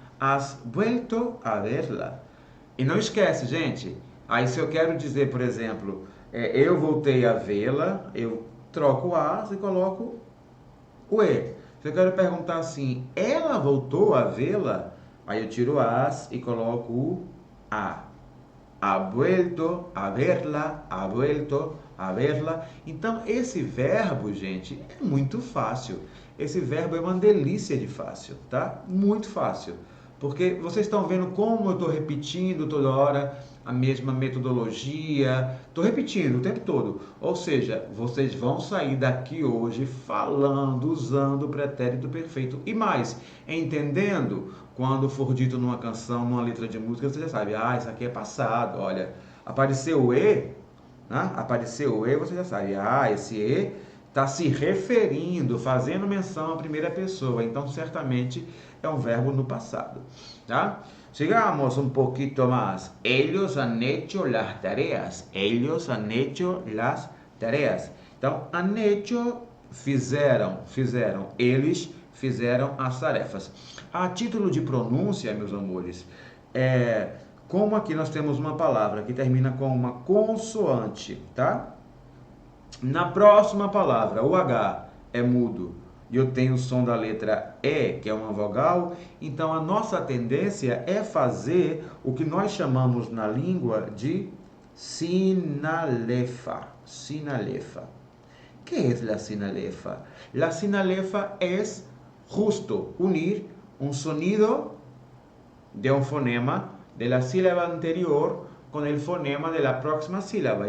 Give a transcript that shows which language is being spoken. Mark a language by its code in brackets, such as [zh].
[es] Has vuelto a verla. [pt] E não esquece, gente. Aí, se eu quero dizer, por exemplo, eu voltei a vê-la, eu troco o as e coloco o e. Se eu quero perguntar assim, ela voltou a vê-la? Aí eu tiro as e coloco o a. [es] Ha vuelto a verla, ha vuelto a verla. [pt] Então, esse verbo, gente, é muito fácil. Esse verbo é uma delícia de fácil, tá? Muito fácil. Porque vocês estão vendo como eu estou repetindo toda hora a mesma metodologia. Estou repetindo o tempo todo. Ou seja, vocês vão sair daqui hoje falando, usando o pretérito perfeito. E mais, entendendo quando for dito numa canção, numa letra de música, você já sabe, isso aqui é passado, olha, apareceu o E, né? Apareceu o E, você já sabe, esse E está se referindo, fazendo menção à primeira pessoa, então certamente é um verbo no passado, tá? Sigamos um pouquinho mais. [es] Ellos han hecho las tareas. Ellos han hecho las tareas. [pt] Então, [es] han hecho, [pt] fizeram. Eles fizeram as tarefas. A título de pronúncia, meus amores, como aqui nós temos uma palavra que termina com uma consoante, tá? Na próxima palavra, o H é mudo e eu tenho o som da letra E, que é uma vogal, então a nossa tendência é fazer o que nós chamamos na língua de sinalefa. [es] Sinalefa. ¿Qué es la sinalefa? La sinalefa es justo unir un sonido de un fonema de la sílaba anterior con el fonema de la próxima sílaba.